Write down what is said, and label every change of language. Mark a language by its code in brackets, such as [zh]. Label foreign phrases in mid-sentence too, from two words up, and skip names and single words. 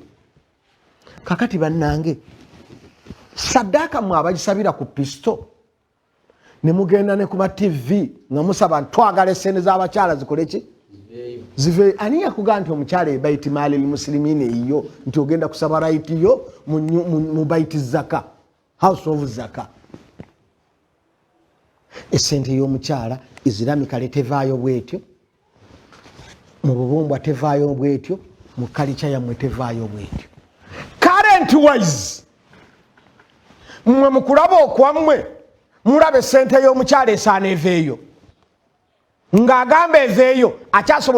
[lg] Kakati bannange, saddaaka mmwe abagisabira ku pisto ne mugenda ne ku ma TV nga musaba twagala essente z'abakyala zikole ki? Zive. Ani yakugamba nti omukyala [ar] بيت مال المسلمين [lg] eyo nti ogenda kusaba right yo mu baiti zaka, [en] house of zaka? [lg] Essente y'omukyala iziramikale tevaayo bwetyo, mu bubumbwa tevaayo bwetyo, mu kalicha yammwe tevaayo bwetyo. [en] Current wise [lg] mmwe mukulaba okwammwe mulabe sente y'omukyala esaana eveeyo ng'agamba eveeyo akyasobola